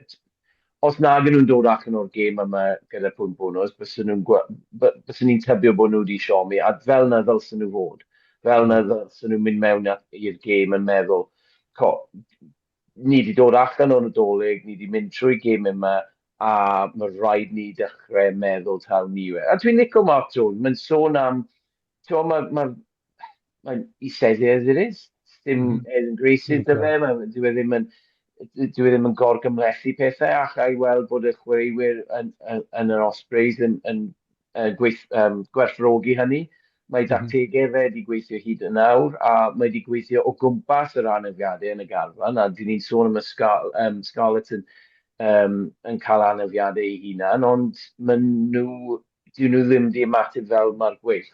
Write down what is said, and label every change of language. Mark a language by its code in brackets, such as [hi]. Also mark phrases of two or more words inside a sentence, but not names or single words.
[cy] Os nag yn nhw'n dod allan o'r gêm yma gyda pwynt bonus, bysyn ni'n tybio bod nhw wedi siomi, a fel na ddylsyn nhw fod. Fel na ddylsyn nhw'n mynd mewn i'r gêm yn meddwl, ni wedi dod allan o'r Nadolig, ni wedi mynd trwy gêm yma, a mae rhaid ni dechrau meddwl taw ni yw. A dwi'n licio Mark Jones, mae'n sôn am, [en] he says it as it is. [cy] Dim yn greisydd dy fe, dwi ddim yn gorgymlethu pethau ac ai weld bod y chwaraewyr yn yr Ospreys yn gwerthfawrogi hynny. Mae dactegau fe wedi gweithio hyd yn awr a mae wedi gweithio o gwmpas yr anafiadau yn y garfan a dyn ni'n sôn am y Scarlett yn cael anafiadau ei hunan, ond dyn nhw ddim wedi ymateb fel mae'r Gweilch.